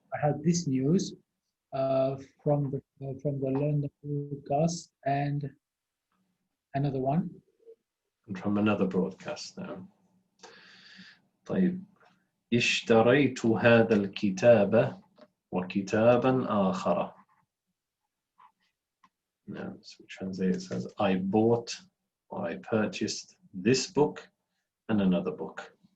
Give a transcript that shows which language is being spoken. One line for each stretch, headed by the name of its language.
English: I heard this news from the London broadcast and another one. And from another broadcast.
Arabic: نعم. طيب. اشتريت هذا الكتاب وكتابا آخر.
English: No, so we translate it says I bought or I purchased this book and another book.